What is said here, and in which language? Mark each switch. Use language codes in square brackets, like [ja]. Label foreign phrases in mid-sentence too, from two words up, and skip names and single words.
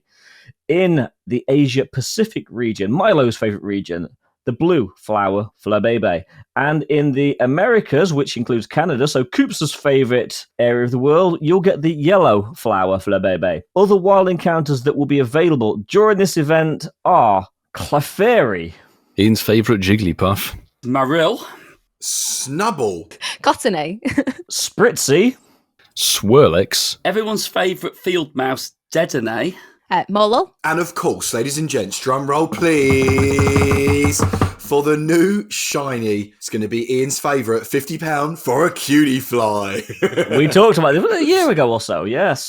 [en] In the Asia Pacific region, Milo's favourite region, the blue flower Flabébé. And in the Americas, which includes Canada, so Coops' favourite area of the world, you'll get the yellow flower Flabébé. Other wild encounters that will be available during this event are Clefairy, Ian's favourite Jigglypuff. Marill. Snubble. Cottony. Spritzy, Swirlix. Everyone's favourite field mouse, Dedenne. Molo. And of course, ladies and gents, drum roll please. For the new shiny, it's going to be Ian's favourite, £50 for a cutie fly. we talked about this a year ago or so, yes.